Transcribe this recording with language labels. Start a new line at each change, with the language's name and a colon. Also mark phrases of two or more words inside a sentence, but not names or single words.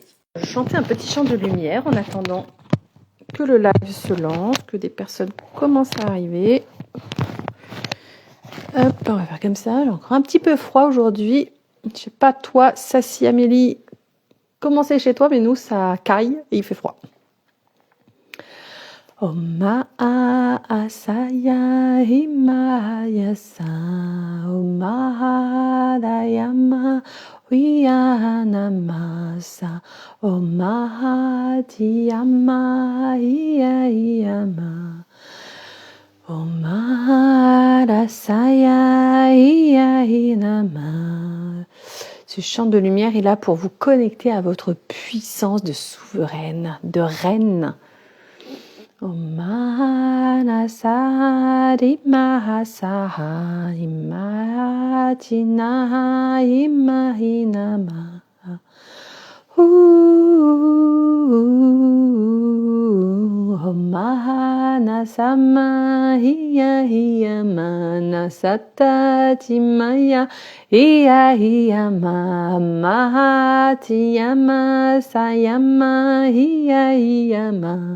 French: Je chantais un petit chant de lumière en attendant que le live se lance, que des personnes commencent à arriver. Hop, on va faire comme ça. J'ai encore un petit peu froid aujourd'hui. Je sais pas toi, Sassy Amélie, comment c'est chez toi, mais nous ça caille et il fait froid. Oma asaya himayasa Oma dayama wiyanamasa Oma diyama iyayama Oma rasaya iyahinama. Ce chant de lumière est là pour vous connecter à votre puissance de souveraine, de reine. Omanasari mahasaha imatina imahinama. Omanasama hiya hiya manasata timaya hiya hiya ma mahatiyama sayama hiya hiya ma.